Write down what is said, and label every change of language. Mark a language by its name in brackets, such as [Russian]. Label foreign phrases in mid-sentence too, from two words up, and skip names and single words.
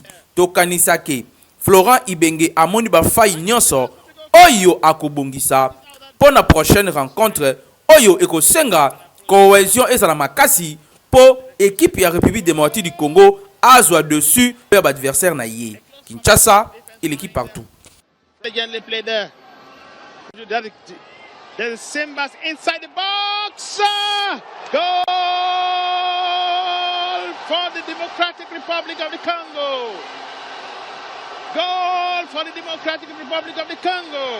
[Lingala] Tokanisake Florent Ibenge amoni ba faille nyonso oyo akobongisa pour na [French] prochaine rencontre [Lingala] oyo ekosenga cohésion ezala makasi po équipe ya République démocratique du Congo azwa dessus per adversaire na ye. [French] Kinshasa et l'équipe partout. [English] Again, they play there. There's Simbas inside the box. Goal for the Democratic Republic of the Congo. Goal for the Democratic Republic of the Congo.